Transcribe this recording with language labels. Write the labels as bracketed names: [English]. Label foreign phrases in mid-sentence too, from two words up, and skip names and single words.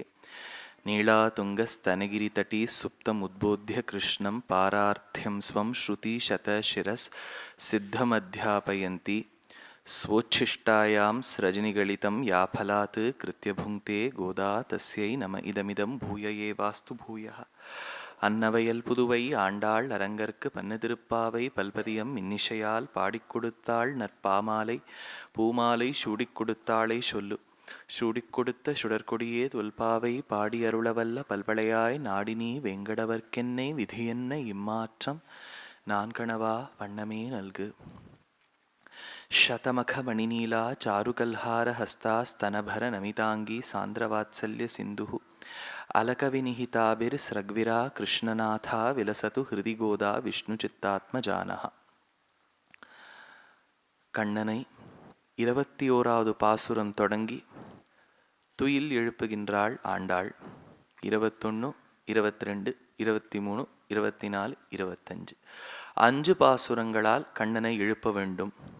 [Sanskrit] नीलातुङ्गस्तनगिरितटी सुप्तमुद्बोध्य कृष्णं पारार्थ्यं स्वं श्रुतिशतशिरःसिद्धमध्यापयन्ती स्वोच्छिष्टायां स्रजनिगलितं याफलात् कृत्य भुङ्क्ते गोदा तस्यै नम इदमिदं भूय एवास्तु भूयः. [Tamil] அன்னவயல் புதுவை ஆண்டாள் அரங்கற்கு பன்னு திருப்பாவை பல்பதியம் இன்னிசையால் பாடிக் கொடுத்தாள் நற்பாமாலை பூமாலை சூடிக் கொடுத்தாளை சொல்லு. சூடிக் கொடுத்த சுடற்கொடியே தொல்பாவை பாடி அருளவல்ல பல்வளையாய் நாடினி வெங்கடவர்க்கென்னை விதியென்ன இம்மாற்றம் நான் கணவா வண்ணமே நல்கு. [Sanskrit] शतमख मणिनीला चारुकल्हार हस्ता स्तनभर नमितांगी सांद्रवात्सल्य सिंधु अलकविनिहिताभिर्स्रग्विरा कृष्णनाथा विलसतु हृदि गोदा विष्णुचित्तात्मजानः. [Tamil] கண்ணனை 21வது பாசுரம் தொடங்கி துயில் எழுப்புகின்றாள் ஆண்டாள். 21, 22, 23, 24, 25 5 பாசுரங்களால் கண்ணனை எழுப்ப வேண்டும்.